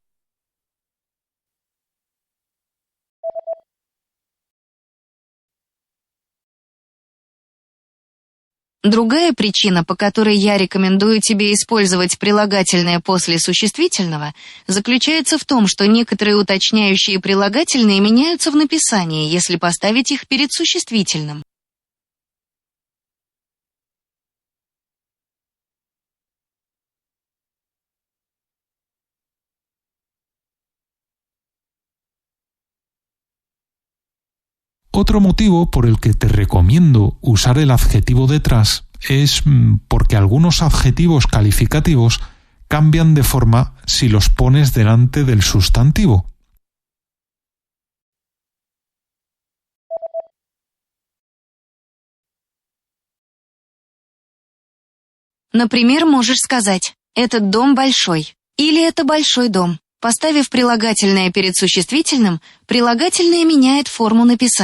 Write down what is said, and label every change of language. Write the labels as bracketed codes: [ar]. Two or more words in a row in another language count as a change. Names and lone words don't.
[ru] Другая причина, по которой я рекомендую тебе использовать прилагательное после существительного, заключается в том, что некоторые уточняющие прилагательные меняются в написании, если поставить их перед существительным. [es] Otro motivo por el que te recomiendo usar el adjetivo detrás es porque algunos adjetivos calificativos cambian de forma si los pones delante del sustantivo. [ru] Например, можешь сказать «этот дом большой» или «это большой дом». Поставив прилагательное перед существительным, прилагательное меняет форму написания.